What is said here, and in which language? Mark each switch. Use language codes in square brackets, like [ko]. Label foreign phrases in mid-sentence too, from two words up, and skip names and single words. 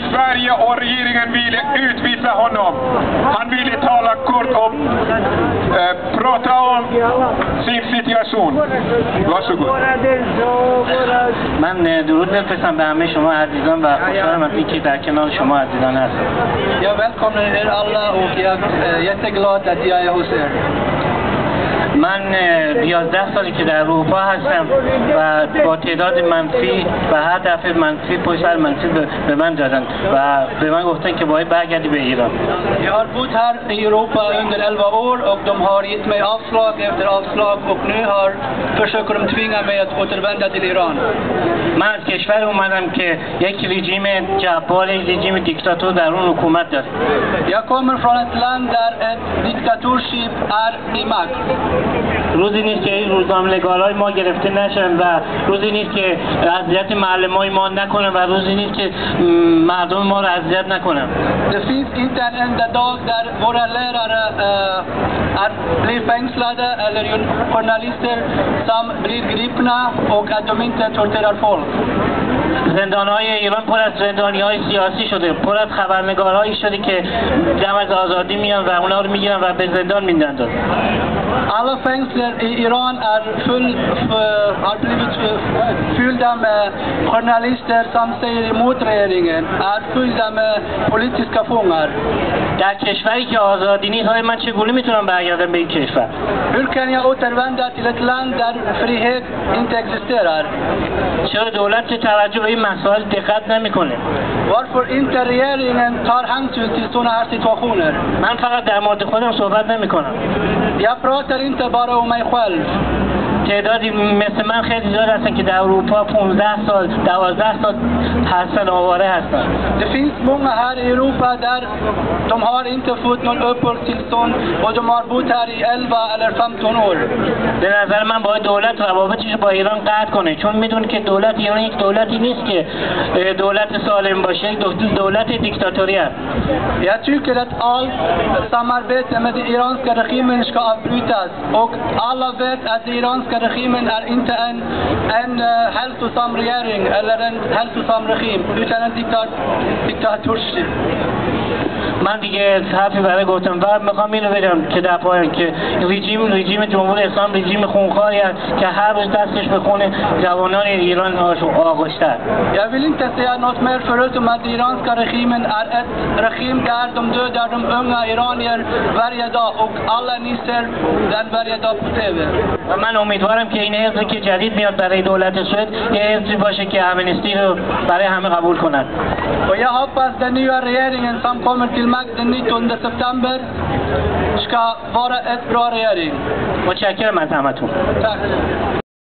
[sv] Sverige och regeringen ville utvisa honom. Han ville tala kort och prata om sin situation. Varsågod. [fa] من درود بفرستم به همه شما عزیزان و خوشحالم از اینکه در کنار شما عزیزان هستم. [sv] Jag välkomnar er alla och jag är jätteglad att jag är hos er. [fa] من 11 سالی که در اروپا هستم و با تعداد منفی و هر دفعه منفی پشت سر منفی به من دادن و به من گفتن که باید برگردی به ایران. [sv] Jag har bott här i Europa under 11 år och de har gett mig avslag efter avslag och nu försöker de tvinga mig att återvända till Iran. [fa] من از کشور اومدم که یک رژیم جبار، یک رژیم دیکتاتور در اون حکومت داره. [sv] Jag kommer från ett land där ett diktaturskip är i makt. [fa] روزی نیست که این روزنامه‌نگارای ما گرفته نشن و روزی نیست که اذیت معلمای ما نکنن و روزی نیست که مردم ما رو اذیت نکنن. [sv] Det finns inte en enda dag där våra lärare blir fängslade eller journalister som blir gripna och att de inte torterar folk. [fa] زندان‌های ایران پر از زندانی‌های سیاسی شده، پر از خبرنگارهایی شده که دم از آزادی میان و اونا رو میگیرن و به زندان میندازن. [sv] Alla fängelser i Iran har blivit fyllda med journalister som säger emot regeringen, är fyllda med politiska fångar. [fa] در کشوری که آزادی نیست های من چگونه میتونم برگردم به این کشور؟ [sv] Hur kan jag återvända till ett land där frihet inte existerar? [fa] چرا دولت توجه به این مسائل دقت نمیکنه؟ [sv] Varför inte regeringen tar hänsyn till sådana här situationer? [fa] من فقط در مورد خودم صحبت نمیکنم. [sv] Jag pratar inte bara om mig själv. [fa] تعدادی مثل من خیلی زیاد هستن که در اروپا 15 سال 12 سال هستن، آواره هستن. [sv] Det finns många här i Europa där de har inte fått någon uppehållstillstånd och de har bott här i 11 eller 15 år. [fa] به نظر من باید دولت روابطش با ایران قطع کنه، چون میدونه که دولت ایران یک دولتی نیست که دولت سالم باشه، یک دولت دیکتاتوری است. [sv] Jag tycker att allt samarbete med den iranska regimen ska avbrytas och alla vet att den iranska regimen är inte en hälsosam regering eller en hälsosam regim utan en diktaturskip. [fa] من دیگه حرفی برای گفتم و میخوام اینو بگم که در پایان که رژیم جمهوری اسلامی رژیم خونخواری است که هر روز دستش به خون جوانان ایران آغشته است. [sv] Jag vill inte säga något mer förutom att den iranska regimen är ett regim där de dödar de unga iranier varje dag och alla ni ser den varje dag på TV. [fa] و من امیدوارم که این حزبی که جدید میاد برای دولت سوئد یه حزبی باشه که امنستی رو برای همه قبول کنند. [sv] Och jag hoppas den nya regeringen som kommer till makten 19 september ska vara ett bra regering. [fa] متشکرم از همتون. [sv] Tack.